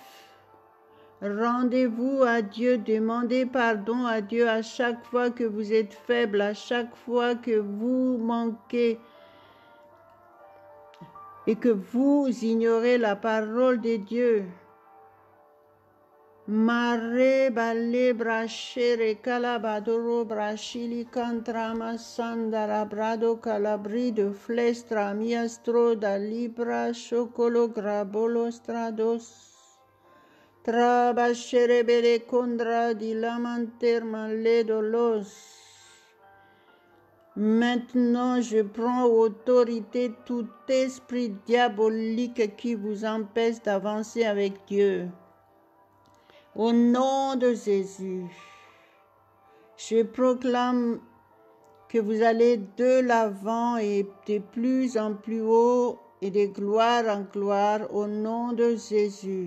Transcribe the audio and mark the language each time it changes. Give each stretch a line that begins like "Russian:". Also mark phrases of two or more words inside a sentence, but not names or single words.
French: Rendez-vous à Dieu, demandez pardon à Dieu à chaque fois que vous êtes faible, à chaque fois que vous manquez et que vous ignorez la parole de Dieu. Mare balle brachere calabadoro brachili cantrama sandara brado calabri de flestra miastro da libra chocolo grabolo strados. Trabashere bele condra di lamanter maledolos. Maintenant, je prends autorité tout esprit diabolique qui vous empêche d'avancer avec Dieu. Au nom de Jésus, je proclame que vous allez de l'avant et de plus en plus haut et de gloire en gloire au nom de Jésus.